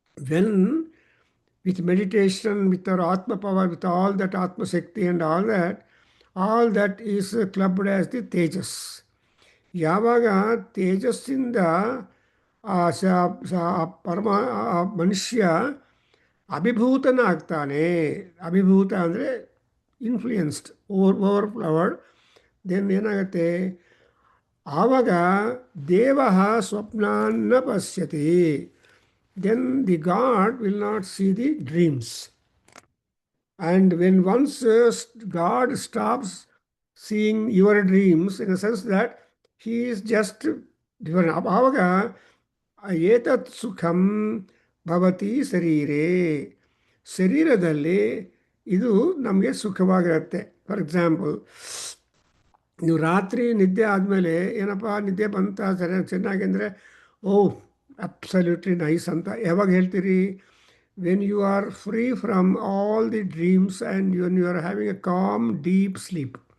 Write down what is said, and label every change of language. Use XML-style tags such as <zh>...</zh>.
<en>When with meditation, with our Atma power, with all that Atma Shakti and all that is clubbed as the Tejas.</en> <kn>ಯಾವಾಗ ತೇಜಸ್ಸಿಂದ ಆ ಆ ಆ ಮನುಷ್ಯ ಅಭಿಭೂತನಾಗ್ತಾನೆ, ಅಭಿಭೂತ ಅಂದರೆ influenced, ಓವರ್ಫ್ಲವರ್ಡ್, then ಏನಾಗುತ್ತೆ, ಆವಾಗ</kn> <sa>ದೇವ ಸ್ವಪ್ನಾನ್ನ ಪಶ್ಯತಿ,</sa> <en>Then the god will not see the dreams. And when once God stops seeing your dreams, in the sense that he is just different, ಆವಾಗ</en> <sa>ಏತತ್ ಸುಖಂ ಭವತಿ ಶರೀರೇ,</sa> <kn>ಶರೀರದಲ್ಲಿ ಇದು ನಮಗೆ ಸುಖವಾಗಿರುತ್ತೆ. ಫಾರ್ ಎಕ್ಸಾಂಪಲ್, ನೀವು ರಾತ್ರಿ ನಿದ್ದೆ ಆದಮೇಲೆ ಏನಪ್ಪ ನಿದ್ದೆ ಬಂತ ಚೆನ್ನಾಗಿ ಅಂದರೆ,</kn> <en>oh absolutely nice</en> <kn>ಅಂತ ಯಾವಾಗ ಹೇಳ್ತೀರಿ?</kn> <en>When you are free from all the dreams and when you are having a calm deep sleep.</en>